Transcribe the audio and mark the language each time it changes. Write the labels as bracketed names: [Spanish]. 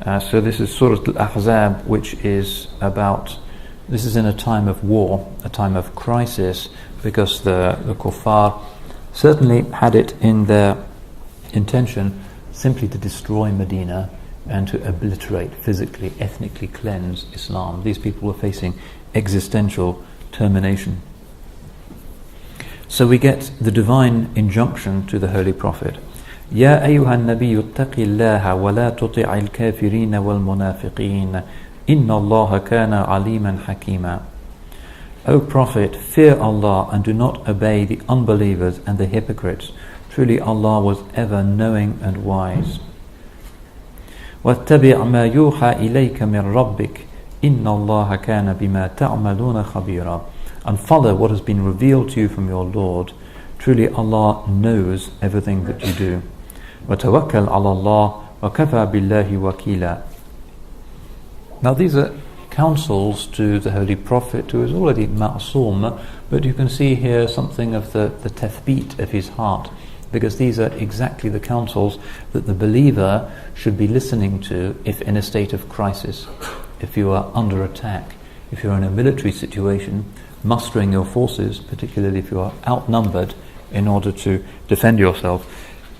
[English] So this is Surah Al-Ahzab, which is about, this is in a time of war, a time of crisis, because the kuffar certainly had it in their intention simply to destroy Medina and to obliterate, physically, ethnically cleanse Islam. These people were facing existential termination. So we get the divine injunction to the Holy Prophet. [Arabic] يا أيها النبي اتق الله ولا تطع الكافرين والمنافقين إن الله كان عليما حكيما. [English] O Prophet, fear Allah and do not obey the unbelievers and the hypocrites. Truly Allah was ever knowing and wise. [Arabic] واتبع ما يوحى إليك من ربك إن الله كان بما تعملون خبيرا. [English] And follow what has been revealed to you from your Lord. Truly Allah knows everything that you do. [Arabic] وتوكل على الله وكفى بالله وكيلا. [English] Now these are counsels to the Holy Prophet, who is already ma'soom, but you can see here something of the tathbeet of his heart, because these are exactly the counsels that the believer should be listening to if in a state of crisis, if you are under attack, if you're in a military situation, mustering your forces, particularly if you are outnumbered, in order to defend yourself.